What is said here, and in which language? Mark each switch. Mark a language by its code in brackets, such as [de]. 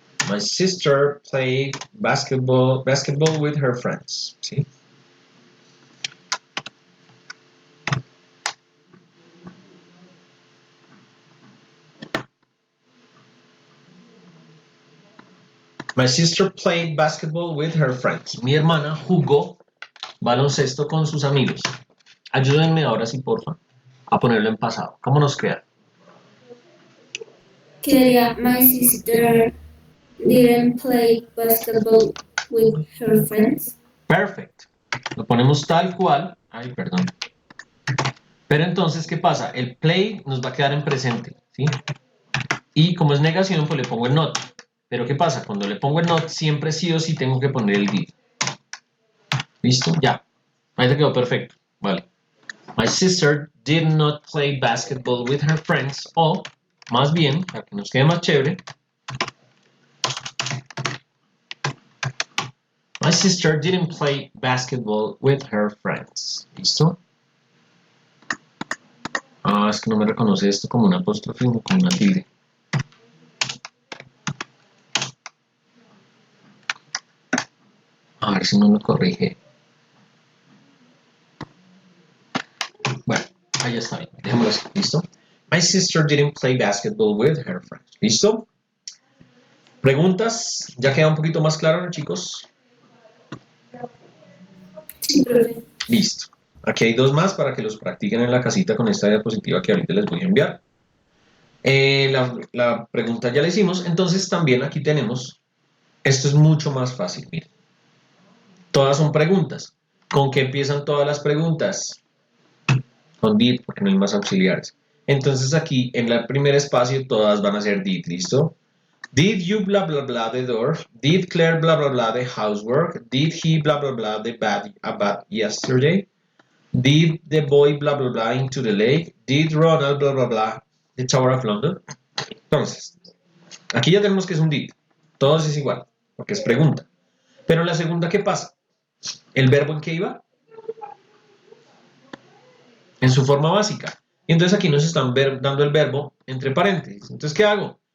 [en] My sister played basketball with her friends. ¿Sí? My sister played basketball with her friends. [es] Mi hermana jugó baloncesto con sus amigos. Ayúdenme ahora sí, porfa, a ponerlo en pasado. ¿Cómo nos queda? Quedaría, [en] my sister didn't play basketball with her friends. [es] Perfect. Lo ponemos tal cual. Ay, perdón. Pero entonces, ¿qué pasa? El play nos va a quedar en presente, ¿sí? Y como es negación, pues le pongo el not. Pero ¿qué pasa? Cuando le pongo el not, siempre sí o sí tengo que poner el did. ¿Listo? Ya. Ahí te quedó perfecto. Vale. [en] My sister did not play basketball with her friends. [es] O, más bien, para que nos quede más chévere, [en] my sister didn't play basketball with her friends. [es] ¿Listo? Ah, es que no me reconoce esto como una apóstrofe o como una tilde. A ver si no me corrige. Bueno, ahí está bien. Dejémoslo así. ¿Listo? [en] My sister didn't play basketball with her friends. [es] ¿Listo? ¿Preguntas? ¿Ya queda un poquito más claro, chicos? Sí, profe. Listo. Aquí hay dos más para que los practiquen en la casita con esta diapositiva que ahorita les voy a enviar. La pregunta ya la hicimos, entonces también aquí tenemos, esto es mucho más fácil, miren. Todas son preguntas. ¿Con qué empiezan todas las preguntas? Con did, porque no hay más auxiliares. Entonces aquí en el primer espacio todas van a ser did, ¿listo? [en] Did you blah blah blah the door? Did Claire blah blah blah the housework? Did he blah blah blah the bath yesterday? Did the boy blah blah blah into the lake? Did Ronald blah blah blah the Tower of London? [es] Entonces, aquí ya tenemos que es un did. Todos es igual, porque es pregunta. Pero en la segunda, ¿qué pasa? ¿El verbo en qué iba? En su forma básica. Y entonces aquí nos están dando el verbo entre paréntesis. Entonces, ¿qué hago?